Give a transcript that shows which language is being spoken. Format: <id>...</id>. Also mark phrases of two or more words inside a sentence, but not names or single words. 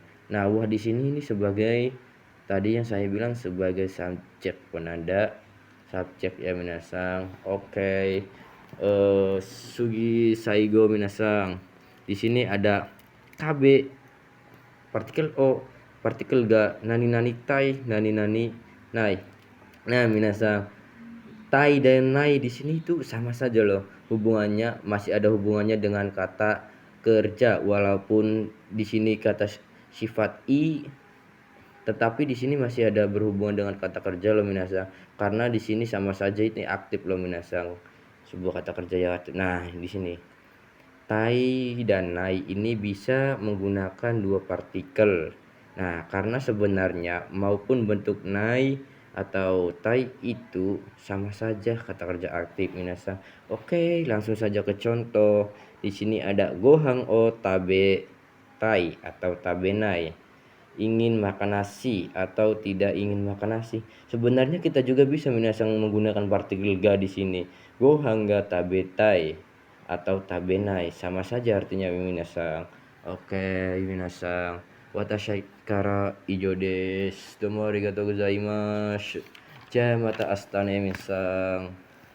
<id>Nah, wah di sini ini sebagai tadi yang saya bilang sebagai subjek penanda subjek ya minasang.</id> <ja>Oke. 次、最後、皆さん.</ja> <id>Di sini ada KB, partikel O, partikel ga,</id> <ja>何々たい、何々ない.</ja> <id>Nah, minasang, tai dan nai di sini itu sama saja loh. Hubungannya masih ada hubungannya dengan kata kerja walaupun di sini kata sifat i, tetapi di sini masih ada berhubungan dengan kata kerja loh minasang. Karena di sini sama saja ini aktif loh minasang. Sebuah kata kerja yang aktif. Nah, di sini tai dan nai ini bisa menggunakan dua partikel. Nah, karena sebenarnya maupun bentuk nai atau tai itu sama saja kata kerja aktif minasa. Oke, langsung saja ke contoh. Di sini ada</id> <ja>ご飯を食べたい</ja> <id>atau</id> <ja>食べない.</ja> <id>Ingin makan nasi atau tidak ingin makan nasi. Sebenarnya kita juga bisa minasang menggunakan partikel ga di sini.</id> <ja>ご飯が食べたい</ja> <id>atau tabenai sama saja artinya minasang. Oke, minasang.</id> <ja>私からは以上です。どうもありがとうございます. じゃまたあしたね皆さん.</ja>